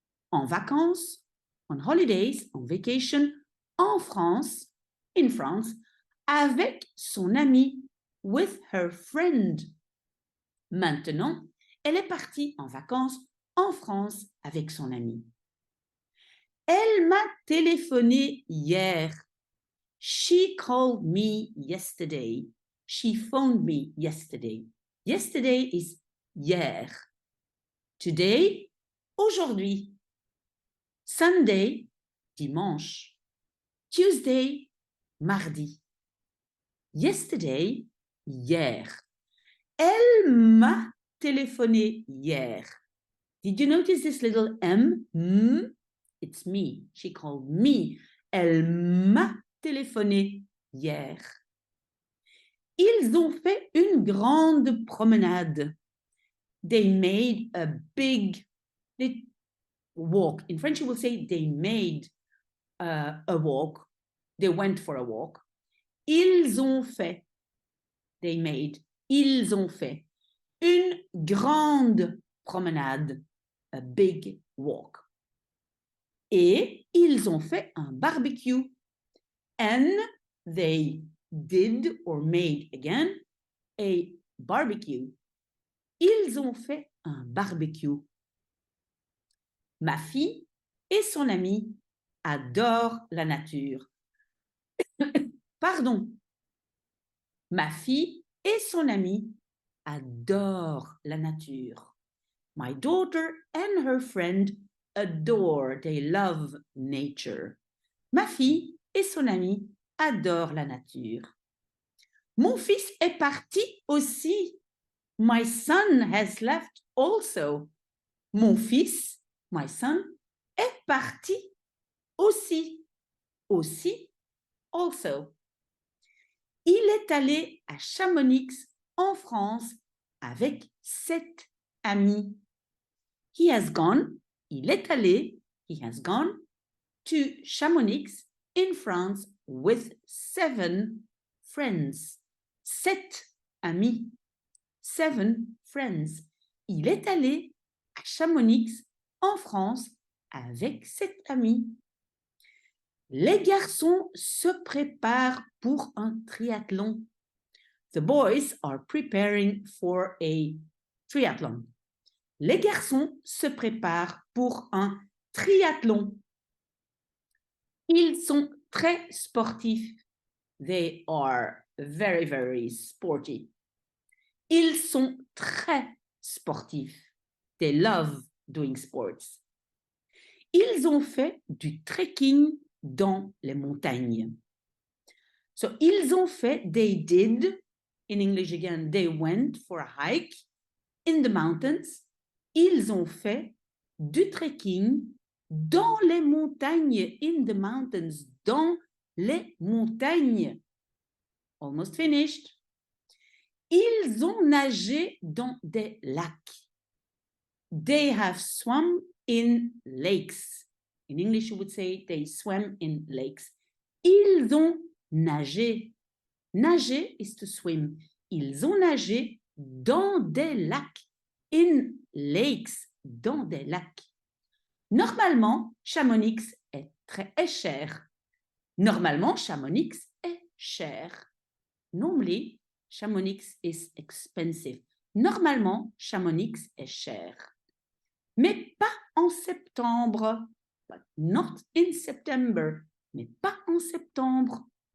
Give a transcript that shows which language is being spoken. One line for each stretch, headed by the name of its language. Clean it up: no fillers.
French: En vacances,
English: on holidays, on vacation,
French: en France,
English: in France,
French: avec son ami,
English: with her friend.
French: Maintenant, elle est partie en vacances en France avec son ami. Elle m'a téléphoné hier.
English: She called me yesterday. She phoned me yesterday. Yesterday is hier. Today, aujourd'hui. Sunday, dimanche. Tuesday, mardi.
French: Yesterday, hier. Elle m'a téléphoné hier.
English: Did you notice this little M? It's me. She called me.
French: Elle m'a téléphoné hier. Ils ont fait une grande promenade.
English: They made a big walk. In French, you will say they made a walk. They went for a walk.
French: Ils ont fait.
English: They made.
French: Ils ont fait une grande promenade.
English: A big walk.
French: Et ils ont fait un barbecue.
English: And they did or made again a barbecue.
French: Ils ont fait un barbecue. Ma fille et son ami adorent la nature. Pardon. Ma fille et son ami adorent la nature.
English: My daughter and her friend adore, they love nature.
French: Ma fille et son ami adorent la nature. Mon fils est parti aussi.
English: My son has left also.
French: Mon fils,
English: my son,
French: est parti aussi. Aussi, also. Il est allé à Chamonix, en France, avec 7 amis.
English: He has gone,
French: il est allé,
English: he has gone to Chamonix in France with 7 friends.
French: 7 amis.
English: 7 friends.
French: Il est allé à Chamonix en France avec 7 amis. Les garçons se préparent pour un triathlon.
English: The boys are preparing for a triathlon.
French: Les garçons se préparent pour un triathlon. Ils sont très sportifs.
English: They are very, very sporty.
French: Ils sont très sportifs.
English: They love doing sports.
French: Ils ont fait du trekking dans les montagnes.
English: So,
French: ils ont fait,
English: they did, in English again, they went for a hike in the mountains.
French: Ils ont fait du trekking dans les montagnes,
English: in the mountains,
French: dans les montagnes.
English: Almost finished.
French: Ils ont nagé dans des lacs.
English: They have swum in lakes. In English, you would say they swam in lakes.
French: Ils ont nagé.
English: Nager is to swim.
French: Ils ont nagé dans des lacs.
English: In lakes,
French: dans des lacs. Normalement, Chamonix est très cher. Normalement, Chamonix est cher.
English: Normally, Chamonix is expensive.
French: Normalement, Chamonix est cher. Mais pas en septembre.
English: But not in September.
French: Mais pas en septembre.